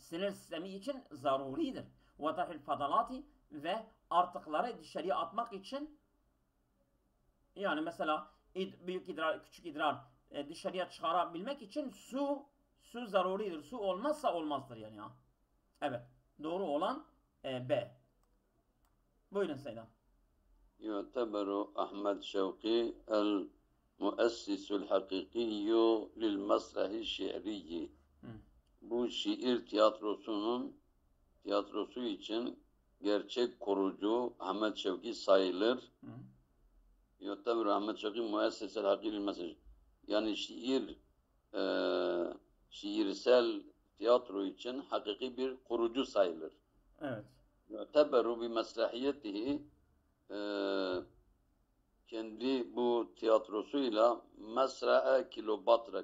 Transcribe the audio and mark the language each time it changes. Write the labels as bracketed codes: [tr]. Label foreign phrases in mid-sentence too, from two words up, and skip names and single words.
[tr] sinir sistemi için zaruridir. [ar] وتحل فضلات [tr] ve artıkları dışarıya atmak için, yani mesela büyük idrar, küçük idrar dışarıya çıkarabilmek için su zaruridir. Su olmazsa olmazdır yani ya. Evet. Doğru olan B. Buyurun Seydam. [ar] يعتبر أحمد شوقي المؤسس الحقيقي للمسرح الشعري. [tr] Bu şiir tiyatrosu için gerçek kurucu Ahmet Şevki sayılır. [ar] يعتبر أحمد شوقي مؤسس الحقيقي للمسرح. [tr] Yani şiirsel tiyatro için hakiki bir kurucu sayılır. Evet. [ar] يعتبر بمسرحيته, [tr] kendi bu tiyatrosuyla Mesra'a Kilobatra.